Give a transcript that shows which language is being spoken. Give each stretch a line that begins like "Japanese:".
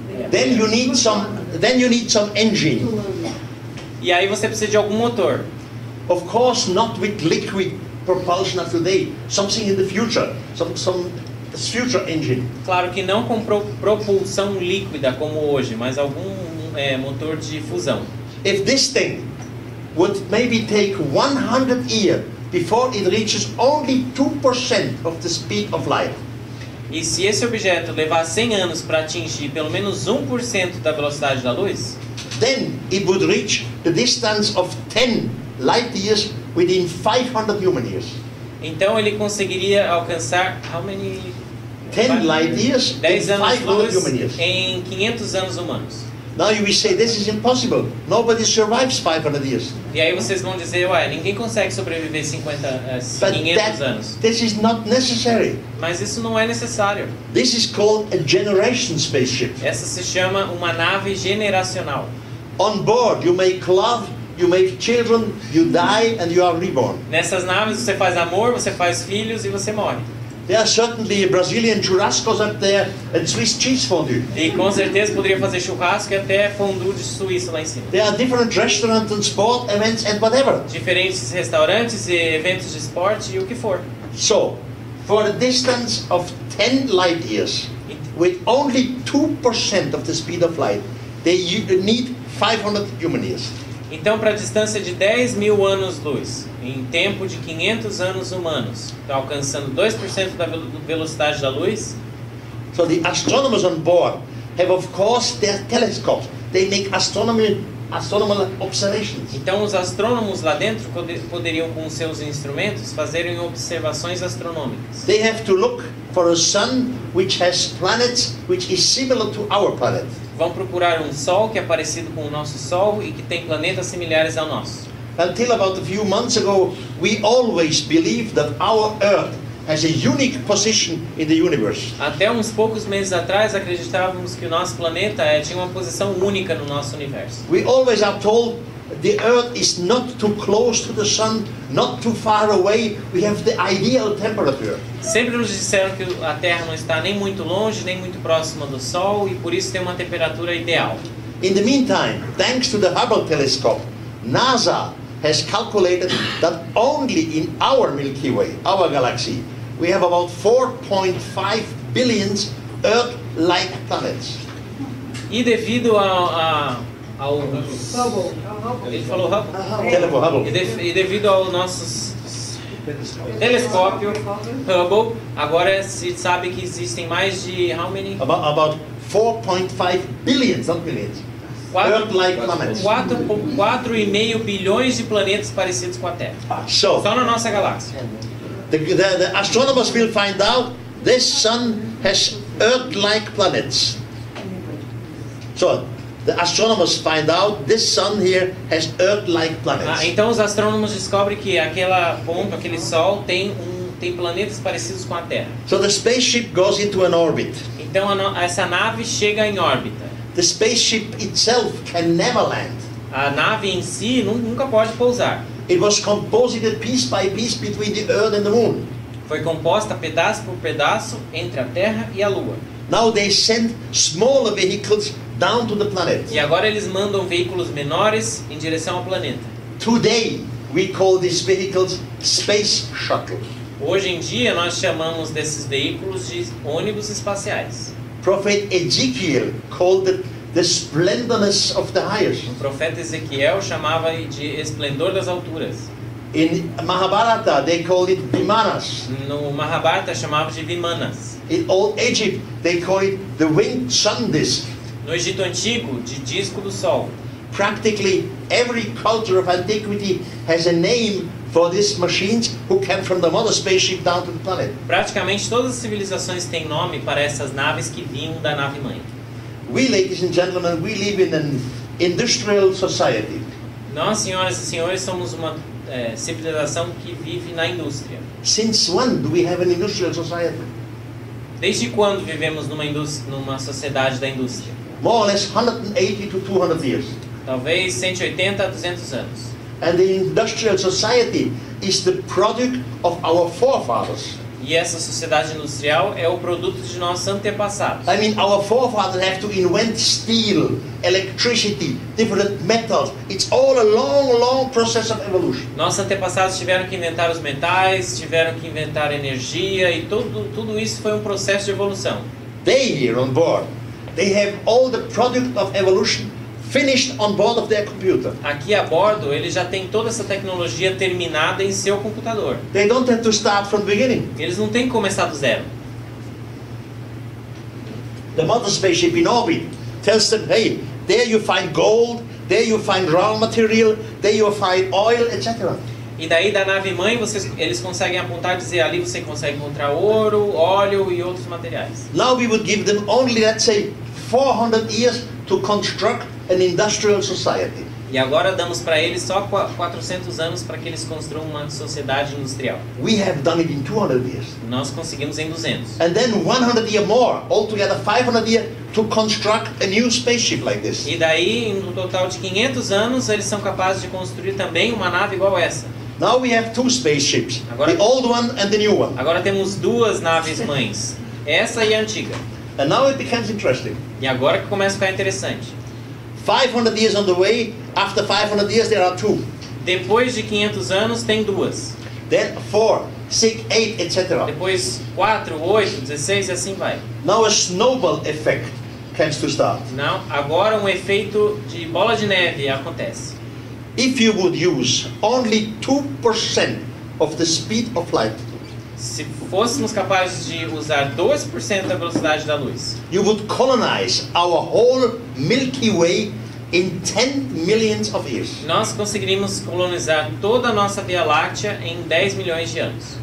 English: Then you need some engine.
Portuguese: E aí você precisa de algum motor.
English: Of course, not with liquid propulsion of today. Something in the future. Some future engine.
Portuguese: Claro que não com propulsão líquida como hoje, mas algum motor de fusão.
English: If this thing would maybe take 100 years before it reaches only 2% of the speed of light.
Portuguese: E se esse objeto levar 100 anos para atingir pelo menos 1% da velocidade da luz,
English: then it would reach the distance of 10 light years within 500 human years.
Portuguese: Então ele conseguiria alcançar
English: 10 light years in
Portuguese: 10 anos
English: 500 human years.
Portuguese: em 500 anos humanos.
English: Now you will say this is impossible. Nobody survives 500 years.
Portuguese: E aí vocês vão dizer, ninguém consegue sobreviver 500 anos.
English: This is not necessary.
Portuguese: Mas isso não é necessário.
English: This is called a generation spaceship.
Portuguese: Essa se chama uma nave generacional.
English: On board you make love, you make children, you die and you are reborn.
Portuguese: Nessas naves você faz amor, você faz filhos e você morre.
English: There are certainly Brazilian churrascos up there and Swiss cheese fondue.
Portuguese: E com certeza poderia fazer churrasco e até fondue de Suíça lá em cima.
English: There are different restaurants and sport events and whatever.
Portuguese: Diferentes restaurantes e eventos de esporte e o que for.
English: So, for a distance of 10 light years, with only 2% of the speed of light, they need 500 human years.
Portuguese: Então, para a distância de 10 mil anos-luz, em tempo de 500 anos humanos, alcançando 2% da velocidade da luz.
English: So the astronomers on board have, of course, their telescopes. They make astronomical observations.
Portuguese: Então, os astrônomos lá dentro poderiam, com seus instrumentos, fazerem observações astronômicas.
English: They have to look for a sun which has planets which is similar to our planet.
Portuguese: vão procurar um Sol que é parecido com o nosso Sol e que tem planetas similares ao nosso.
English: Until about a few months ago, we always believed that our Earth has a unique position in the universe.
Portuguese: Até uns poucos meses atrás acreditávamos que o nosso planeta tinha uma posição única no nosso universo.
English: We always are told the Earth is not too close to the Sun, not too far away. We have the ideal temperature.
Portuguese: Sempre nos disseram que a Terra não está nem muito longe, nem muito próxima do Sol e por isso tem uma temperatura ideal.
English: In the meantime, thanks to the Hubble telescope, NASA has calculated that only in our Milky Way, our galaxy, we have about 4.5 billion Earth-like planets.
Portuguese: E devido ao Hubble. ele falou Hubble? Hubble. E devido ao nosso telescópio Hubble, agora se sabe que existem mais de
English: how many? About 4.5 billion, not billions. Earth-like planets.
Portuguese: 4,5 bilhões de planetas parecidos com a Terra.
English: So,
Portuguese: Só na nossa galáxia.
English: the astronomers will find out this Sun has Earth-like planets. So, the astronomers find out this Sun here has Earth-like planets.
Portuguese: Então os astrônomos descobrem que aquele Sol tem planetas parecidos com a Terra.
English: So the spaceship goes into an orbit.
Portuguese: Então essa nave chega em órbita.
English: The spaceship itself can never land.
Portuguese: A nave em si nunca pode pousar.
English: It was composited piece by piece between the Earth and the Moon.
Portuguese: Foi composta pedaço por pedaço entre a Terra e a Lua.
English: Now they send smaller vehicles down to the planet.
Portuguese: E agora eles mandam veículos menores em direção ao planeta.
English: Today we call these vehicles space shuttle.
Portuguese: Hoje em dia nós chamamos desses veículos de ônibus espaciais.
English: Prophet Ezekiel called it the splendorness of the highest.
Portuguese: O profeta Ezequiel chamava de esplendor das alturas.
English: In Mahabharata they call it Vimanas.
Portuguese: No Mahabharata chamava de Vimanas.
English: In Old Egypt they call it the winged sun disk.
Portuguese: No Egito Antigo, de disco do Sol.
English: Practically every culture of antiquity has a name for these machines who came from the mother spaceship down to the planet.
Portuguese: Praticamente todas as civilizações têm nome para essas naves que vinham da nave mãe.
English: We, ladies and gentlemen, we live in an industrial society.
Portuguese: Nós, senhoras e senhores, somos uma civilização que vive na indústria.
English: Since when do we have an industrial society?
Portuguese: Desde quando vivemos numa sociedade da indústria?
English: More or less 180 to 200 years.
Portuguese: Talvez 180 a 200 anos.
English: And the industrial society is the product of our forefathers.
Portuguese: E essa sociedade industrial é o produto de nossos antepassados.
English: I mean, our forefathers have to invent steel, electricity, different metals. It's all a long, long process of evolution.
Portuguese: Nossos antepassados tiveram que inventar os metais, tiveram que inventar energia e tudo isso foi um processo de evolução.
English: They here on board, they have all the product of evolution finished on board of their computer.
Portuguese: Aqui a bordo, ele já tem toda essa tecnologia terminada em seu computador.
English: They don't have to start from the beginning.
Portuguese: Eles não têm que começar do zero.
English: The mother spaceship in orbit tells them, hey, there you find gold, there you find raw material, there you find oil, etc.
Portuguese: E daí da nave mãe, eles conseguem apontar e dizer, ali você consegue encontrar ouro, óleo e outros materiais.
English: Now we would give them only, let's say, 400 years to construct an industrial society.
Portuguese: E agora damos para eles só 400 anos para que eles construam uma sociedade industrial.
English: We have done it in 200 years.
Portuguese: Nós conseguimos em 200.
English: And then 100 years more, altogether 500 years, to construct a new spaceship like this.
Portuguese: E daí, no total de 500 anos, eles são capazes de construir também uma nave igual essa.
English: Now we have two spaceships, the old one and the new one.
Portuguese: Agora temos duas naves mães, essa e a antiga.
English: And now it becomes interesting.
Portuguese: E agora que começa a ficar interessante.
English: 500 years on the way, after 500 years there are two.
Portuguese: Depois de 500 anos tem duas.
English: Then 4, 6, 8, etc.
Portuguese: Depois 4, 8, 16 e assim vai.
English: Now a snowball effect comes to start.
Portuguese: Não, agora um efeito de bola de neve acontece.
English: If you would use only 2% of the speed of light,
Portuguese: se fôssemos capazes de usar 2% da velocidade da luz,
English: you would colonize our whole Milky Way in 10 millions of years.
Portuguese: Nós conseguiríamos colonizar toda a nossa Via Láctea em 10 milhões de anos.